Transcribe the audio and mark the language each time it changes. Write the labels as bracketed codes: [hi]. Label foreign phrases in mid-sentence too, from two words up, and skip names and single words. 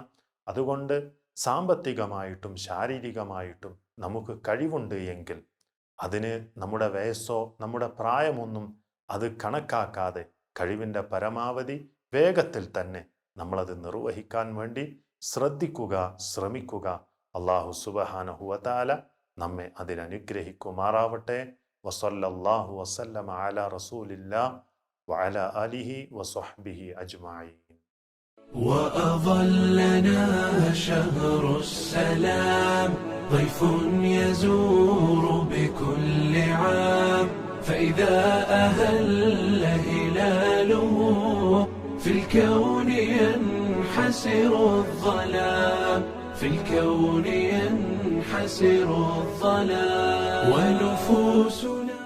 [ml] അതുകൊണ്ട് സാമ്പത്തികമായിട്ടും ശാരീരികമായിട്ടും നമുക്ക് കഴിവുണ്ട് എങ്കിൽ അതിന് നമ്മുടെ വയസ്സോ നമ്മുടെ പ്രായമൊന്നും അത് കണക്കാക്കാതെ കഴിവിൻ്റെ പരമാവധി വേഗത്തിൽ തന്നെ നമ്മളത് നിർവഹിക്കാൻ വേണ്ടി ശ്രദ്ധിക്കുക, ശ്രമിക്കുക. [ar] الله سبحانه وتعالى [ml] നമ്മെ അതിനനുഗ്രഹിക്കുമാറാവട്ടെ. [ar] وصلى الله وسلم على رسول الله وعلى آله وصحبه أجمعين. وأظلنا شهر السلام ضيف يزور بكل عام فإذا أهل هلاله في الكون ينحسر الظلام في الكون ينحسر الظلام ونفوس